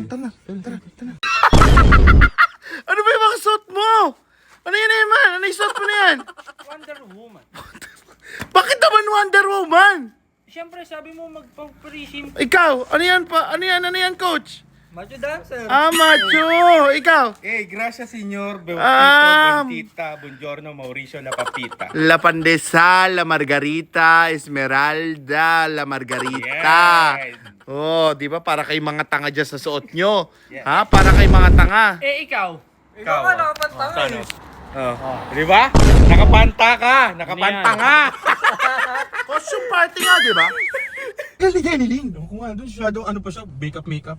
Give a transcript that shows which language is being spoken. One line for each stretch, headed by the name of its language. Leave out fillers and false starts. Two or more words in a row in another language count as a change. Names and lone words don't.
Filipino: Tara. Ano ba yung mga suot mo? Ano yan naman? Ano yung suot mo na yan? yan? Wonder Woman. Bakit naman Wonder Woman? Siyempre, sabi mo magpa-presim. Ikaw, ano yan pa? Ano yan, coach? Macho dancer. Macho. Ikaw?
Spanish: Gracias, señor. Ah. Bentita, buongiorno, Mauricio, la papita. La Pandesal, la Margarita, Esmeralda, la Margarita.
Filipino: Yes. Oh, di ba? Para kay mga tanga dyan sa suot nyo. Yes. Ha? Para kay mga tanga. Ikaw. Ikaw nga, nakapanta ka eh. Di ba? Nakapanta ka. Nakapanta nga.
English: Costume party
Filipino: nga, di ba? Galing, Jenilyn. Kung ano, shadow, ano pa siya, makeup.